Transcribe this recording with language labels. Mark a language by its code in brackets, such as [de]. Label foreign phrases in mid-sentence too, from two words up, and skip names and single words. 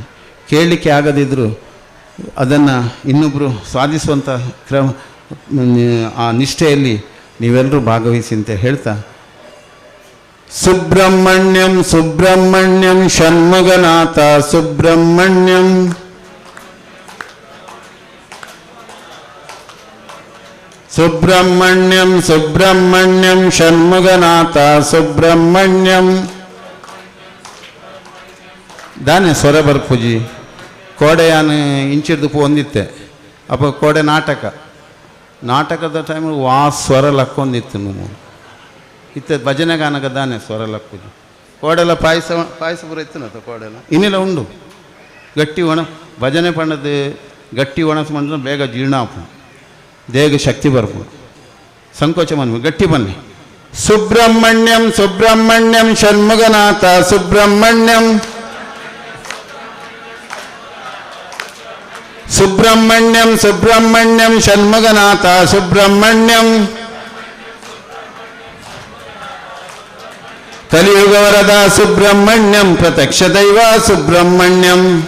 [kn] ಕೇಳಲಿಕ್ಕೆ ಆಗದಿದ್ದರೂ ಅದನ್ನು ಇನ್ನೊಬ್ಬರು ಸಾಧಿಸುವಂಥ ಆ ನಿಷ್ಠೆಯಲ್ಲಿ ನೀವೆಲ್ಲರೂ ಭಾಗವಹಿಸಿ ಅಂತ ಹೇಳ್ತಾ, ಸುಬ್ರಹ್ಮಣ್ಯಂ ಸುಬ್ರಹ್ಮಣ್ಯಂ ಷಣ್ಮುಗನಾಥ ಸುಬ್ರಹ್ಮಣ್ಯಂ ಸುಬ್ರಹ್ಮಣ್ಯಂ ಸುಬ್ರಹ್ಮಣ್ಯಂ ಷಣ್ಮುಗನಾಥ ಸುಬ್ರಹ್ಮಣ್ಯಂ. [tcy] ದಾನೆ ಸ್ವರ ಬರ್ಪುಜಿ ಕೋಡೆಯಾನು ಇಂಚಿಡ್ದು ಒಂದಿತ್ತೆ ಅಪ್ಪ ಕೋಡೆ ನಾಟಕದ ಟೈಮಲ್ಲಿ ಸ್ವರ ಲಕ್ಕೊಂದಿತ್ತು ನೀವು ಇತ್ತ ಭಜನೆ ಗಾನಕ ದಾನೆ ಸ್ವರ ಲಕ್ಕುಜಿ ಕೋಡೆಲ್ಲ ಪಾಯಸ ಪೂರ ಇತ್ತು ಕೋಡೆಲ್ಲ ಇನ್ನಿಲ್ಲ ಉಂಡು ಗಟ್ಟಿ ಭಜನೆ ಪಂಡದು ಗಟ್ಟಿ ಒಣಸು ಮಾಡಿದ್ರೆ ಬೇಗ ಜೀರ್ಣ ಆಪು, ದೇಗ ಶಕ್ತಿ ಬರ್ಪು, ಸಂಕೋಚ ಮನ್ವಿ ಗಟ್ಟಿ ಬನ್ನಿ. [kn] ಸುಬ್ರಹ್ಮಣ್ಯಂ ಸುಬ್ರಹ್ಮಣ್ಯಂ ಷಣ್ಮುಗನಾಥ ಸುಬ್ರಹ್ಮಣ್ಯಂ ಸುಬ್ರಹ್ಮಣ್ಯಂ ಸುಬ್ರಹ್ಮಣ್ಯಂ ಷಣ್ಮುಗನಾಥ ಸುಬ್ರಹ್ಮಣ್ಯಂ. ಕಲಿಯುಗ ವರದ ಸುಬ್ರಹ್ಮಣ್ಯಂ ಪ್ರತ್ಯಕ್ಷ ದೈವ ಸುಬ್ರಹ್ಮಣ್ಯಂ.